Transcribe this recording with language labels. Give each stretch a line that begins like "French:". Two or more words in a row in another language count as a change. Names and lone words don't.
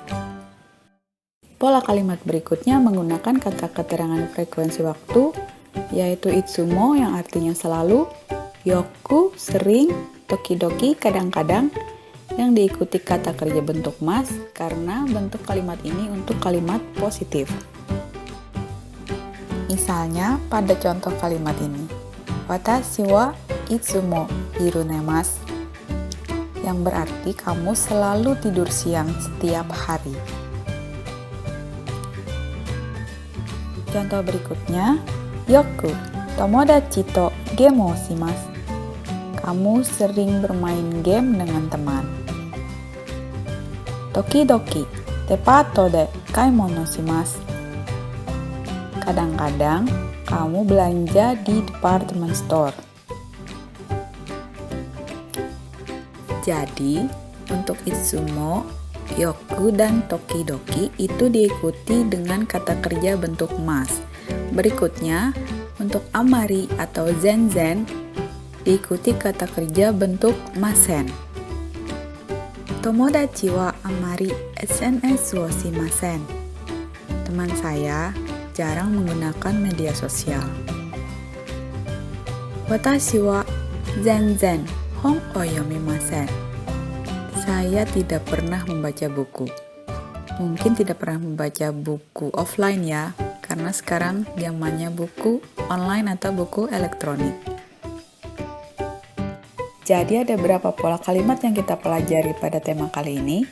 Indonesian: Pola kalimat berikutnya menggunakan kata keterangan frekuensi waktu, yaitu itsumo yang artinya selalu, yoku sering, tokidoki kadang-kadang, yang diikuti kata kerja bentuk mas karena bentuk kalimat ini untuk kalimat positif. Misalnya pada contoh kalimat ini,
Japanese: 私はいつも昼寝ます,
Indonesian: yang berarti kamu selalu tidur siang setiap hari. Contoh berikutnya,
Japanese: よく友達とゲームをします.
Indonesian: Kamu sering bermain game dengan teman.
Japanese: 時々デパートで買い物します.
Indonesian: Kadang-kadang kamu belanja di
English: department store.
Indonesian: Jadi, untuk
Japanese: いつも、よく,
Indonesian: dan tokidoki itu diikuti dengan kata kerja bentuk mas. Berikutnya, untuk amari atau zenzen diikuti kata kerja bentuk masen.
Japanese: 友達はあまりSNSをしません.
Indonesian: Teman saya jarang menggunakan media sosial.
Japanese: 私は全然本を読みません.
Indonesian: Saya tidak pernah membaca buku. Mungkin tidak pernah membaca buku offline ya, karena sekarang zamannya buku online atau buku elektronik. Jadi ada beberapa pola kalimat yang kita pelajari pada tema kali ini.